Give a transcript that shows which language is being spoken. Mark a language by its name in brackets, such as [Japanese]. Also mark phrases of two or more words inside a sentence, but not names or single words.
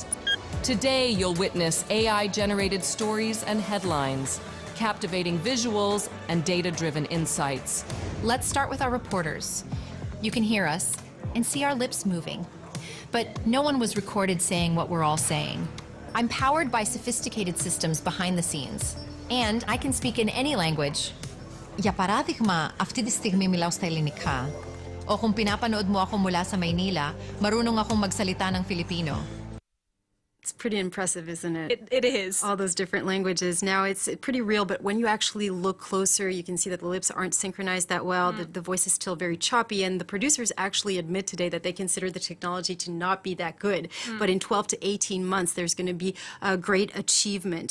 [English] Today, you'll witness AI-generated stories and headlines, captivating visuals, and data-driven insights. Let's start with our reporters. You can hear us and see our lips moving, but no one was recorded saying what we're all saying. I'm powered by sophisticated systems behind the scenes, and I can speak in any language. [Greek] Για παράδειγμα, αυτή τη στιγμή μιλάω στα ελληνικά. [Filipino] O kung pinapanood mo ako mula sa Maynila, marunong akong magsalita ng Filipino. [English] It's pretty impressive, isn't it? It is. All those different languages. Now, it's pretty real, but when you actually look closer, you can see that the lips aren't synchronized that well. The voice is still very choppy, and the producers actually admit today that they consider the technology to not be that good. But in 12 to 18 months, there's going to be a great achievement.